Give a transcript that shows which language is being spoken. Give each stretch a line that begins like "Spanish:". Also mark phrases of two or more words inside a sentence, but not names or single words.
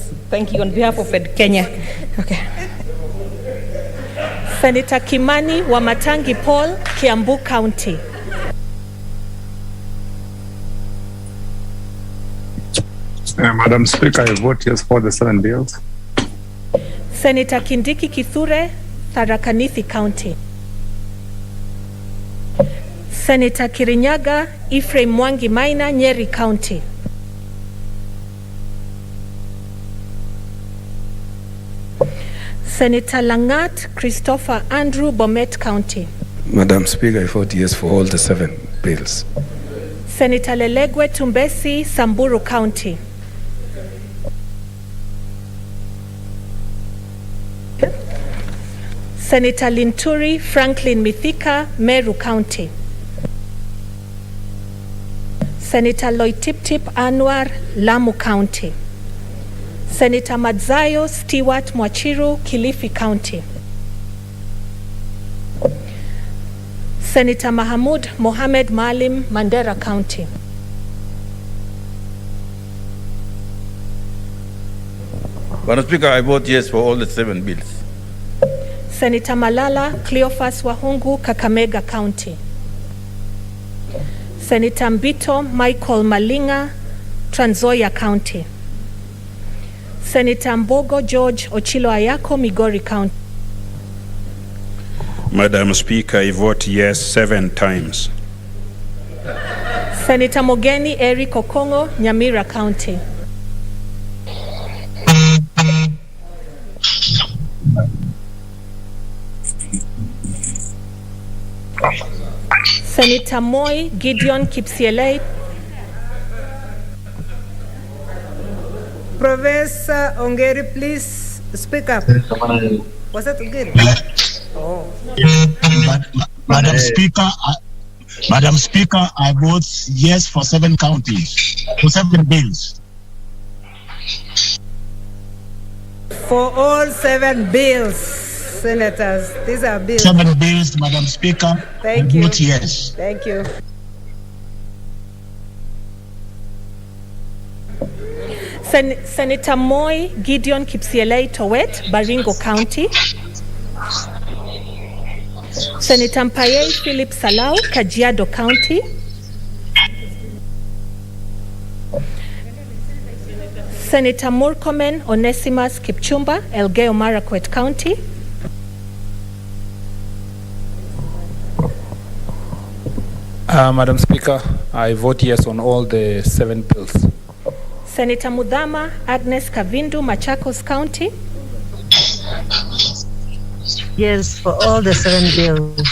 English: Thank you on behalf of Ed Kenya. Okay. Senator Kimani Wamatangi Paul, Kiambu County. Madam Speaker, I vote yes for the 7 bills. Senator Kindiki Kithure, Tharaka Nithi County. Senator Kirinyaga Ephraim Mwangi Maina, Nyeri County. Senator Langat Christopher Andrew, Bomet County. Madam Speaker, I vote yes for all the 7 bills. Senator Lelegwe Tumbesi, Samburu County. Senator Linturi Franklin Mithika, Meru County. Senator Loitiptip Anwar, Lamu County. Senator Madzayo Stewart Mwachiru, Kilifi County. Senator Mahamud Mohamed Malim, Mandera County. Madam Speaker, I vote yes for all the 7 bills. Senator Malala Cleophas Wahungu, Kakamega County. Senator Mbito Michael Malinga, Trans Nzoia County. Senator Mbogo George Ochilo Ayako, Migori County. Madam Speaker, I vote yes 7 times. Senator Mogeni Eric Okongo, Nyamira County. Senator Moi Gideon Kipsielei. Professor Ongeri, please speak up. Was that good? Oh. Madam Speaker, I vote yes for 7 counties, for 7 bills. For all 7 bills, senators, these are bills. 7 bills, Madam Speaker. Thank I you. vote yes. Thank you. Senator Moi Gideon Kipsielei Towet, Baringo County. Senator Mpaye Philip Salau, Kajiado County. Senator Murkomen Onesimus Kipchumba, Elgeyo Marakwet County. Madam Speaker, I vote yes on all the 7 bills. Senator Mudhama Agnes Kavindu, Machakos County. Yes, for all the 7 bills.